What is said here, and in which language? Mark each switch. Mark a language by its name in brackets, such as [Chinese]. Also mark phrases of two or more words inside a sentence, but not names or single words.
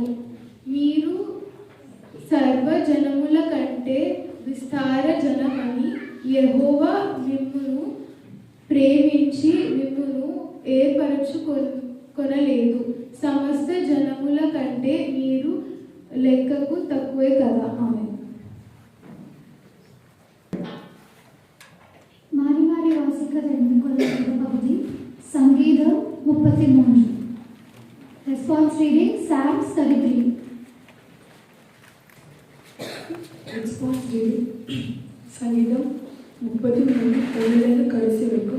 [Telugu] మీరు సర్వజనముల కంటే విస్తార జనమని యెహోవా మిమ్మును ప్రేమించి మిమ్మును ఏర్పరచుకొనలేదు. సమస్త జనముల కంటే మీరు లెక్కకు తక్కువే కదా. ఆమె [Tamil] மாறி மாறி வாசிக்கிறது எண்ணிக்கொள்ள பகுதி சங்கீதம் 33. [English] response reading Psalms 33. response reading [Tamil] சங்கீதம் 33 ஒன்றிலிருந்து கடைசி வரைக்கும்.